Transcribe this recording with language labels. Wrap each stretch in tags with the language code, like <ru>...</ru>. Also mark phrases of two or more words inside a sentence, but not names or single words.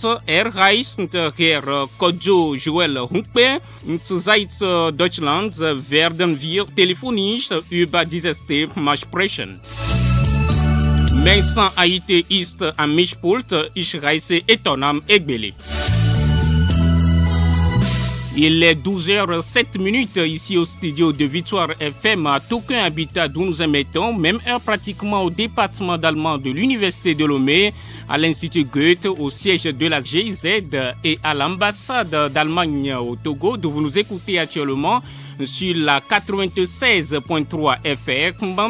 <de>Er heißt Herr Kodjo Joel Hunkpe. Seit Deutschland werden wir telefonisch über dieses Thema sprechen. Vincent Haïté ist am Mischpult. Ich heiße Etonam Egbele.</de> <fr>Il est 12h07 ici au studio de Victoire FM à Toquin Habitat d'où nous émettons, même heure pratiquement au département d'allemand de l'Université de Lomé, à l'Institut Goethe, au siège de la GIZ et à l'ambassade d'Allemagne au Togo, d'où vous nous écoutez actuellement sur la 96.3 FM.</fr>